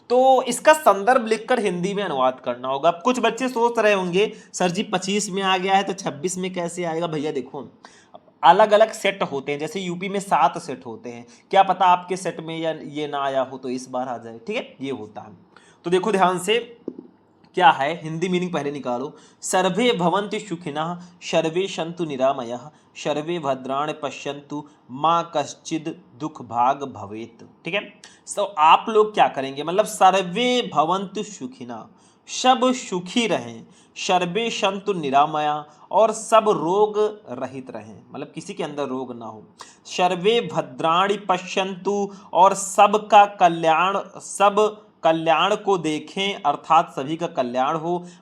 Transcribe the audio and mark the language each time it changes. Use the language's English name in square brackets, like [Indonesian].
[Hindi] तो इसका संदर्भ लिखकर हिंदी में अनुवाद करना होगा। अब कुछ बच्चे सोच रहे होंगे सर जी 25 में आ गया है तो 26 में कैसे आएगा। भैया देखो, अलग अलग सेट होते हैं, जैसे यूपी में 7 सेट होते हैं, क्या पता आपके सेट में या ये ना आया हो तो इस बार आ जाए। ठीक है, ये होता है। तो देखो ध्यान से, क्या है हिंदी मीनिंग पहले निकालो। [Sanskrit] सर्वे भवन्तु सुखिनः सर्वे सन्तु निरामयः सर्वे भद्राणि पश्यन्तु माँ कश्चिद दुख भाग भवेत। [Hindi] ठीक है, तो आप लोग क्या करेंगे, मतलब [Sanskrit] सर्वे भवन्तु सुखिनः, [Hindi] सब सुखी रहें, [Sanskrit] सर्वे सन्तु निरामया, [Hindi] और सब रोग रहित रहें, मतलब किसी के अंदर रोग ना हो। [Sanskrit] सर्वे भद्राणि पश्यन्तु, [Hindi] और सबका कल्याण, सब कल्याण को देखें, अर्थात सभी का कल्याण हो।